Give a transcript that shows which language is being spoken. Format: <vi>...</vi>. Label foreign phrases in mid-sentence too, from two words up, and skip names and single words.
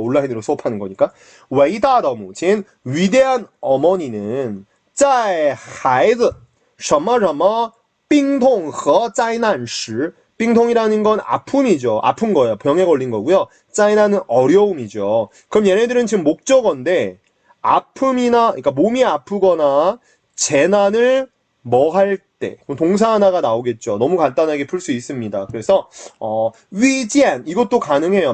<ko>온라인으로 수업하는 거니까.</ko> <zh>伟大的母亲</zh> <ko>위대한 어머니는</ko> <zh>在孩子什么什么病痛和灾难时</zh> <ko>빙통이라는 건 아픔이죠. 아픈 거예요. 병에 걸린 거고요. 짜이나는 어려움이죠. 그럼 얘네들은 지금 목적어인데 아픔이나 그러니까 몸이 아프거나 재난을 뭐 할 때 그럼 동사 하나가 나오겠죠. 너무 간단하게 풀 수 있습니다. 그래서 위젠 이것도 가능해요.</ko>